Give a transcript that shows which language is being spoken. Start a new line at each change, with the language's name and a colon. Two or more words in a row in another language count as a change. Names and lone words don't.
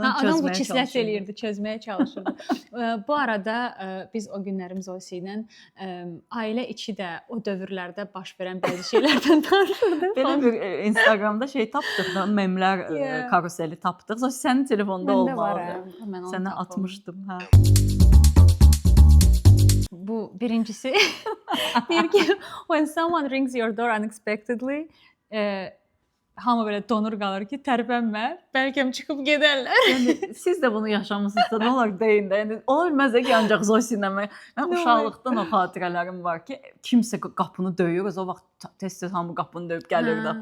Azerbaijani: Adam bu kislət eləyirdi, çözməyə çalışırdı. Bu arada biz o günlərimiz Zosi ilə ailə içi də o dövrlərdə baş verən bəzi şeylərdən danışırdıq. Belə bir Instagramda şey tapdıq da, memlər karuseli tapdıq. Zosi sənin telefonda olmalıdır. Sənə atmışdım, hə. Bu birincisi deyir ki,
English: when someone rings your door unexpectedly,
Azerbaijani: hamı belə donur qalır ki, tərpənmə, bəlkə çıxıb gedərlər. Yəni siz də bunu yaşamısınızsa, nə olar deyin də. Yəni ola bilməz ki, ancaq Zosi ilə mən uşaqlıqdan o xatirələrim var ki, kimsə qapını döyür, o vaxt tez-tez hamı qapını döyüb gəlir də.